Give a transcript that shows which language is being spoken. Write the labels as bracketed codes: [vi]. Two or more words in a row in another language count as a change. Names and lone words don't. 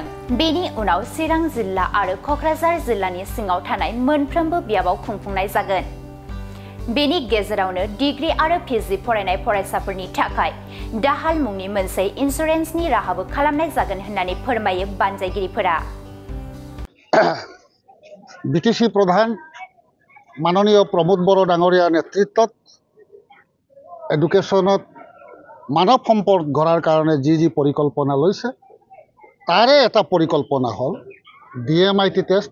[brx] बेनि उनाव चिरां जिल्ला आरो क'क्राझार जिल्लानि सिङाव थानाय मोनफ्रोमबो बियाबाव खुंफुंनाय जागोन। बेनि गेजेरावनो डिग्री आरो पिजि फरायनाय फरायसाफोरनि थाखाय दाहाल मुंनि मोनसे इन्सुरेन्सनि राहाबो खालामनाय जागोन होननानै फोरमायो बानजायगिरिफोरा। [as] বিটিসি প্রধান মাননীয় প্রমোদ বড় ডাঙৰীয়াৰ নেতৃত্বত এডুকেশ্যনত মানৱ সম্পদ গঢ়াৰ কাৰণে যি পৰিকল্পনা লৈছে তাৰে এটা পৰিকল্পনা হ'ল DMIT টেষ্ট।